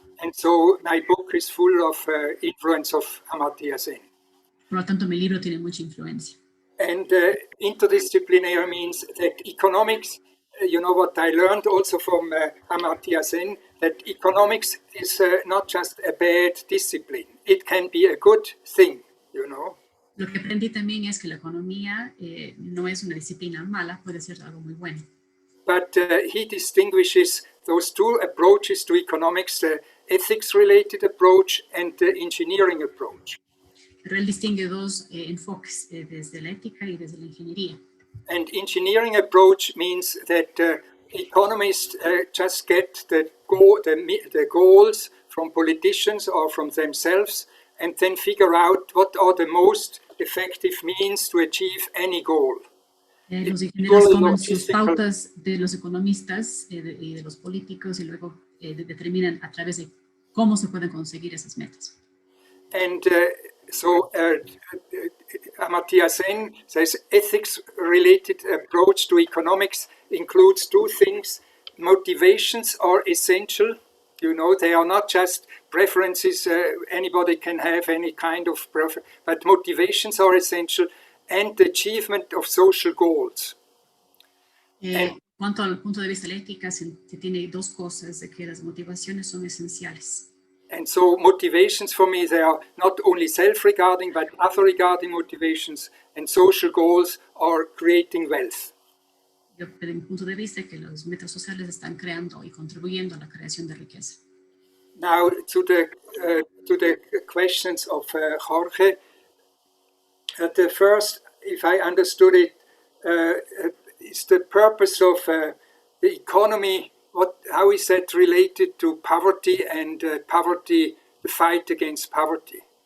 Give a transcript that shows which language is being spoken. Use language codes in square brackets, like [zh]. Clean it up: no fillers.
[en] And so my book is full of influence of Amartya Sen. [es] Por lo tanto, mi libro tiene mucha influencia. [en] And interdisciplinary means that economics, you know what I learned also from Amartya Sen, that economics is not just a bad discipline. It can be a good thing, you know. [es] Lo que aprendí también es que la economía no es una disciplina mala, puede ser algo muy bueno. [en] But he distinguishes those two approaches to economics, the ethics-related approach and the engineering approach. [es] Pero él distingue dos enfoques, desde la ética y desde la ingeniería. [en] And engineering approach means that economists just get the goals from politicians or from themselves and then figure out what are the most effective means to achieve any goal. [es] Los ingenieros toman sus pautas de los economistas y de los políticos y luego determinan a través de cómo se pueden conseguir esas metas. [en] And so Amartya Sen says ethics-related approach to economics includes two things. Motivations are essential. You know, they are not just preferences. Anybody can have any kind of preference, but motivations are essential, and the achievement of social goals. [es] Cuanto al punto de vista de la ética, se tiene dos cosas, de que las motivaciones son esenciales. [en] And so motivations for me, they are not only self-regarding, but other-regarding motivations, and social goals are creating wealth. [es] Yo, desde mi punto de vista, que las metas sociales están creando y contribuyendo a la creación de riqueza. [en] Now to the questions of Jorge. The first, if I understood it, is the purpose of the economy. How is that related to poverty and the fight against poverty?